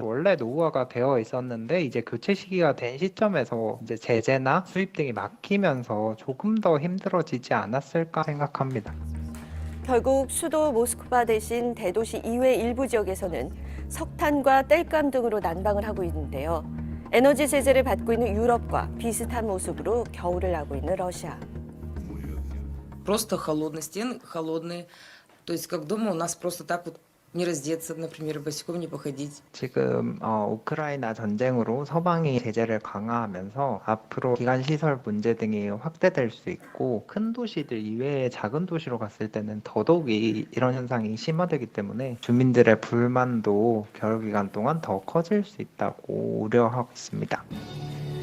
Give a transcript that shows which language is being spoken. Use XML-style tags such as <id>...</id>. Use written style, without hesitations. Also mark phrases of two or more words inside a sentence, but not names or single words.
<ko>원래 노후화가 되어 있었는데 이제 교체 시기가 된 시점에서 이제 제재나 수입 등이 막히면서 조금 더 힘들어지지 않았을까 생각합니다. 결국 수도 모스크바 대신 대도시 이외 일부 지역에서는 석탄과 땔감 등으로 난방을 하고 있는데요. 에너지 제재를 받고 있는 유럽과 비슷한 모습으로 겨울을 나고 있는 러시아.</ko> <ru>Просто холодные стены, холодные. То есть как дома у нас просто так вот не раздеться, например, босиком не походить.</ru> <ko>지금 우크라이나 전쟁으로 서방이 제재를 강화하면서 앞으로 기관시설 문제 등이 확대될 수 있고 큰 도시들 이외의 작은 도시로 갔을 때는 더더욱이 이런 현상이 심화되기 때문에 주민들의 불만도 겨울 기간 동안 더 커질 수 있다고 우려하고 있습니다.</ko>